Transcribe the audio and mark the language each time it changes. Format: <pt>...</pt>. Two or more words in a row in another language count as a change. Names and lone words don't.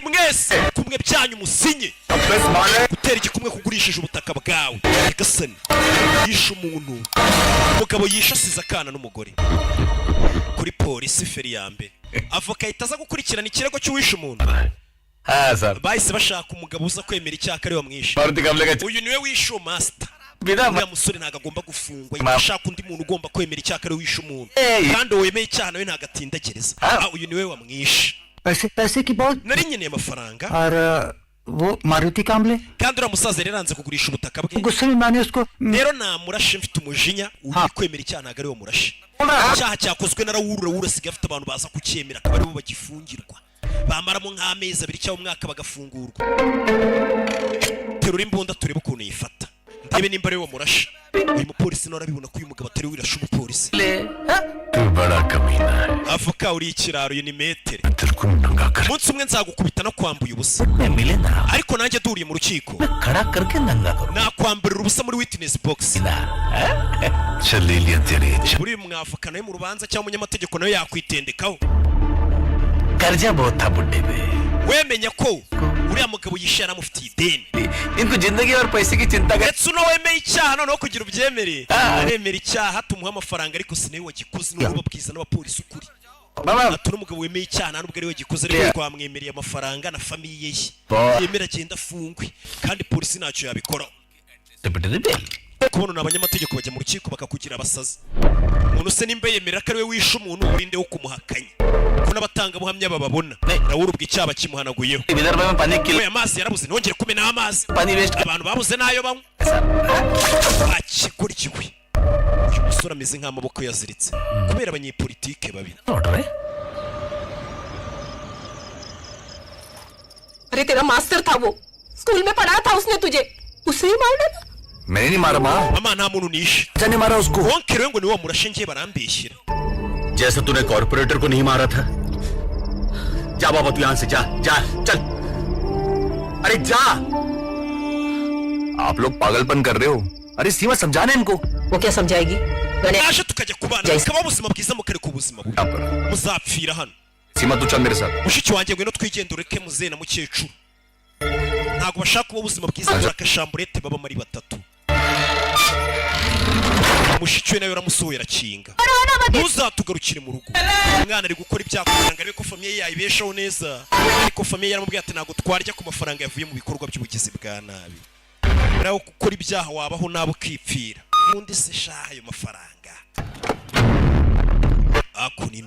<rw>mwese kumwe byanyu musinye gutera igikumwe kugurishije ubutaka bwawe nyegasani yishe umuntu umugabo yishe asize akana n'umugore kuri polisi feri ya mbere avoka ahita aza gukurikirana ikirego cy'uwishe umuntu bahise bashaka umugabo uza kwemera icyaha ari wamwishe uyu niwe wishe uwo master uriya musore ntabwo agomba gufungwa yashaka undi muntu ugomba kwemera icyaha ari wishe umuntu kandi uwo wemeye icyaha nawe ntabwo atindagereza uyu niwe wamwishe</rw> <hi>पैसे की बहुत</hi> <rw>nari nkeneye amafaranga</rw> <hi>और वो मारुति कामले</hi> <rw>kandi uriya musaza yari yaranze kugurisha ubutaka bwe</rw> <hi>गुस्से में मैंने उसको</hi> <rw>rero namurashe mfite umujinya uri kwemera icyaha ntabwo ari wo murashe icyaha cyakozwe na rawura asigaye afite abantu baza kucyemera akaba aribo bagifungirwa bamaramo nk'amezi abiri cyangwa umwaka bagafungurwa terura imbunda turebe ukuntu yifata ndebe nimba ariwe wamurashe uyu mupolisi nawe arabibona ko uyu mugabo atari we wirashe umupolisi</rw> <hi>तू बड़ा कमीना है</hi> <rw>avoka uri ikiraro uyu ni metere</rw> <hi>तेरे को नंगा कर</hi> <rw>umunsi umwe nzagukubita no kwambuye ubusa</rw> <hi>मिले ना</hi> <rw>ariko nanjye duriye mu rukiko</rw> <hi>खड़ा करके नंगा करो</hi> <rw>nakwamburira ubusa muri</rw> <en>witness box</en> <hi>चल ले लिया तेरी इज्जत</hi> <rw>buri mwavoka nawe mu rubanza cyangwa umunyamategeko nawe yakwitendekaho</rw> <hi>कर्जा बहुत था बुड्ढे पे</hi> <rw>wemenya ko uriya mugabo yishe yaramufitiye ideni</rw> <hi>इनको जिंदगी और पैसे की चिंता कर</hi> <rw>ndetse uno wemeye icyaha noneho kugira ubyemere aremera icyaha tumuha amafaranga ariko sinari wagikoze n'ubu babwiza n'abapolisi ukuri ati n'umugabo wemeye icyaha nta nubwo ari we gikoze ariko twamwemereye amafaranga na famiye ye yemera agenda afungwe kandi polisi ntacyo yabikoraho kubona ni abanyamategeko bajya mu rukiko bakakugira abasazi umuntu se nimba yemerera ko ari we wishe umuntu urinde wo kumuhakanya ko n'abatangabuhamya bababona nawe urubwa icyaha kimuhanaguyeho we amazi yarabuze ntongere kumena amazi abantu babuze n'ayo banywa bakiguryiwe uyu musore ameze nk'amaboko yaziritse kubera abanyepolitike babi</rw> <hi>अरे तेरा मास्टर था वो स्कूल में पढ़ाया था उसने तुझे उसे ही मार डाला मैंने नहीं मारा माँ</hi> <rw>mama nta muntu nishe</rw> <hi>जाने मारा उसको</hi> <rw>wonkere we ngo niwe wamurashe ngiye barambeshyira</rw> <hi>जैसे तूने कॉर्पोरेटर को नहीं मारा था जा बाबा तू यहाँ से जा जा चल अरे जा आप लोग पागलपन कर रहे हो अरे सीमा समझाना इनको वो क्या समझाएगी मैंने</hi> <rw>naje tukajya kubana bikaba ubuzima bwiza mukareka ubuzima bubi</rw> <hi>यहाँ पर</hi> <rw>muzapfira hano</rw> <hi>सीमा तू चल मेरे साथ</hi> <rw>mushiki wanjye ngwino twigende ureke muzehe na mukecuru ntabwo bashaka kuba ubuzima bwiza kuri akashamburete baba muri batatu mushiki we nawe uramusohoye arakinga ntuzatugarukire mu rugo umwana ari gukora ibyaha kugira ngo arebe ko famiye yayibeshaho neza ariko famiye yaramubwiye ati ntabwo twarya ku mafaranga yavuye mu bikorwa by'ubugizi bwa nabi nawe gukora ibyaha wabaho nawe ukipfira ubundi se shaha ayo mafaranga akunino</rw>